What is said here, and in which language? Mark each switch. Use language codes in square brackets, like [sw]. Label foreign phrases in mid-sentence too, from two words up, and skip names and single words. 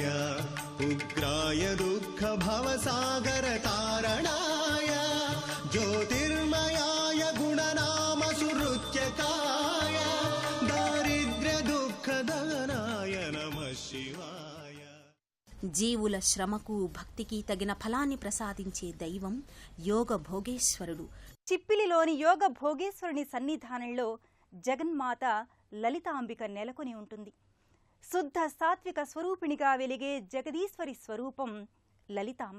[sa] उग्राय दुःख भवसागर तारणाय ज्योतिर्मयाय गुणनाम सुहृत्यकाय दारिद्र्य दुःख दहनाय नमः शिवाय. [te] జీవుల శ్రమకు భక్తికి తగిన ఫలాన్ని ప్రసాదించే దైవం యోగ భోగేశ్వరుడు. చిప్పిలిలోని యోగ భోగేశ్వరుని సన్నిధానంలో జగన్మాత లలితాంబిక నెలకొని ఉంటుంది. శుద్ధ సాత్విక స్వరూపిణిగా వెలిగే జగదీశ్వరి స్వరూపం లలితాంబ.